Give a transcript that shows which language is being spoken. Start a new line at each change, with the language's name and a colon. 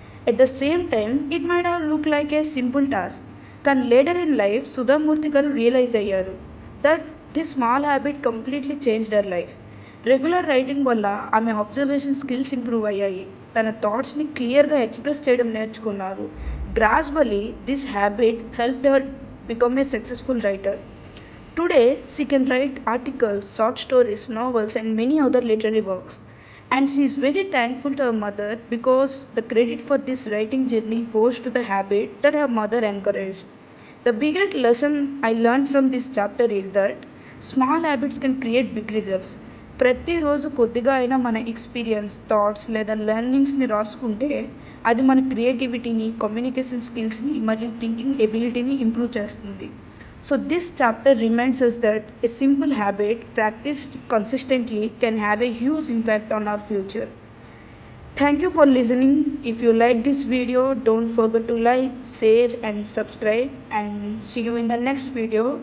English: at the same time it might have look like a simple task,
Telugu: కానీ
English: Later in life Sudha Murty గారు realise అయ్యారు that this small habit completely changed her life.
Telugu: Regular writing వల్ల ఆమె observation skills improve అయ్యాయి, తన థాట్స్ని క్లియర్గా express చేయడం నేర్చుకున్నారు.
English: Gradually this habit helped her become a successful writer. Today, she can write articles, short stories, novels, and many other literary works. And she is very thankful to her mother because the credit for this writing journey goes to the habit that her mother encouraged. The biggest lesson I learned from this chapter is that small habits can create big results.
Telugu: ప్రతిరోజు కొద్దిగా అయినా మన experience, thoughts లేదా లెర్నింగ్స్ని రాసుకుంటే అది మన క్రియేటివిటీని, communication స్కిల్స్ని మరియు థింకింగ్ ఎబిలిటీని ఇంప్రూవ్ చేస్తుంది.
English: So this chapter reminds us that a simple habit practiced consistently can have a huge impact on our future. Thank you for listening. If you like this video, don't forget to like, share and subscribe, and see you in the next video.